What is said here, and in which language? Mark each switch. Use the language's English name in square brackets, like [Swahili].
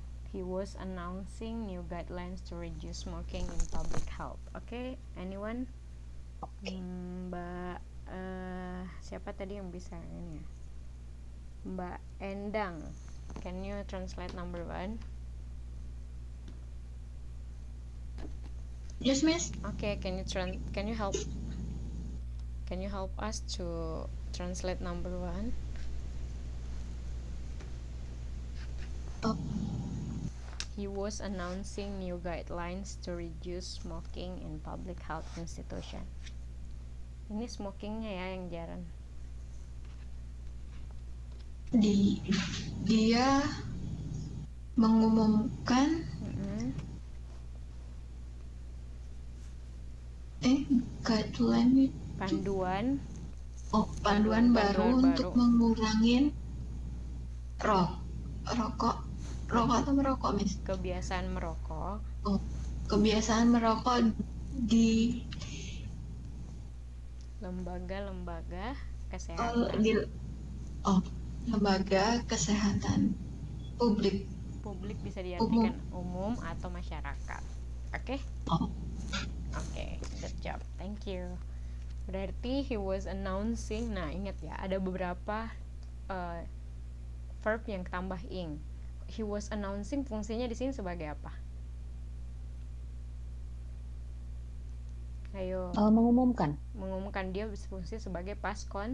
[English] He was announcing new guidelines to reduce smoking in public health. Okay, anyone? [Indonesian] Mbak siapa tadi yang bisa ini ya? [English] Mbak Endang, can you translate number 1? Yes, Miss. Okay, can you help us to translate number 1? He was announcing new guidelines to reduce smoking in public health institution. [Indonesian] Ini smokingnya ya yang jarang. Dia mengumumkan guideline panduan baru untuk mengurangi rokok atau merokok, Miss? Kebiasaan merokok. Kebiasaan merokok di lembaga kesehatan. Lembaga kesehatan publik. Publik bisa diartikan umum atau masyarakat. [English] Oke? Oke, good job. Thank you. [Indonesian] Berarti [English] he was announcing. [Indonesian] Nah, ingat ya, ada beberapa verb yang tambah ing. [English] He was announcing [Indonesian] fungsinya di sini sebagai apa? Ayo. Mengumumkan. Mengumumkan, dia berfungsi sebagai past